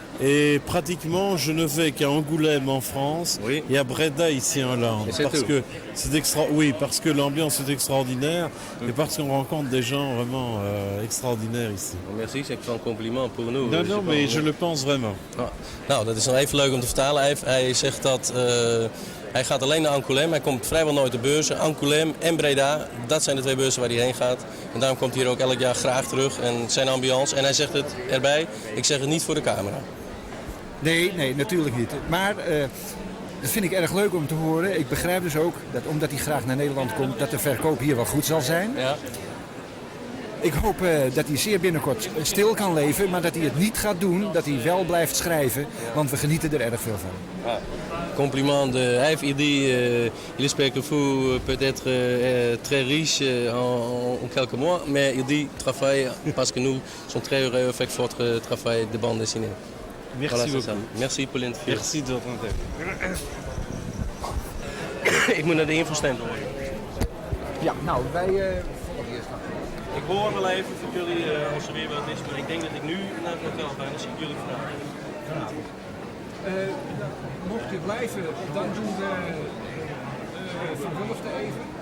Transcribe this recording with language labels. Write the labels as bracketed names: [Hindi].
[French] Et pratiquement, je ne vais qu'à Angoulême en France Oui. et à Breda ici en Hollande. Et c'est Parce tout. que oui, parce que l'ambiance est extraordinaire et parce qu'on rencontre des gens vraiment extraordinaires ici. Merci, c'est un compliment pour nous. Non, mais je le pense vraiment. [Dutch] Nou, dat is nog even leuk om te vertalen. Hij zegt dat hij gaat alleen naar Angoulême. Hij komt vrijwel nooit op beurzen. Angoulême en Breda, dat zijn de twee beurzen waar hij heen gaat. En daarom komt hij hier ook elk jaar graag terug. En zijn ambiance. En hij zegt het erbij, ik zeg het niet voor de camera. Nee, natuurlijk niet. Maar dat vind ik erg leuk om te horen. Ik begrijp dus ook dat omdat hij graag naar Nederland komt, dat de verkoop hier wel goed zal zijn. Ja. Ik hoop dat hij zeer binnenkort stil kan leven, maar dat hij het niet gaat doen. Dat hij wel blijft schrijven, want we genieten er erg veel van. [French] Compliment [Dutch] hij dit, [French] il espère que vous peut-être très riche en quelques mois, mais il dit travail parce que nous sommes très heureux avec votre travail de bande dessinée. Merci Voilà, c'est beaucoup. ça. Merci pour l'interview. Merci de votre interview. [Dutch] Ik moet naar de infostand horen. Ja, nou, wij volgen eerst. Ik hoor wel even voor jullie als er weer wat is, maar ik denk dat ik nu naar het hotel ga en dan zie ik jullie vanavond. Mocht je blijven, dan doen we Van Wulften even.